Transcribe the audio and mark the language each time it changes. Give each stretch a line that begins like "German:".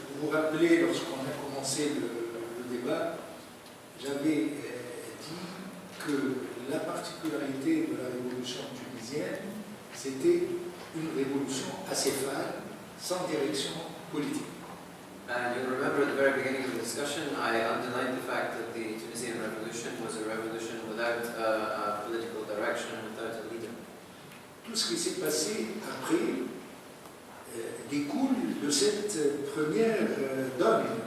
French: rappelez, lorsqu'on a commencé le débat, j'avais dit que la particularité de la révolution tunisienne, c'était une révolution acéphale, sans direction politique.
English: And you remember at the very beginning of the discussion, I underlined the fact that the Tunisian revolution was a revolution without a political direction, without a leader.
French: Tout ce qui s'est passé après découle de cette première donne.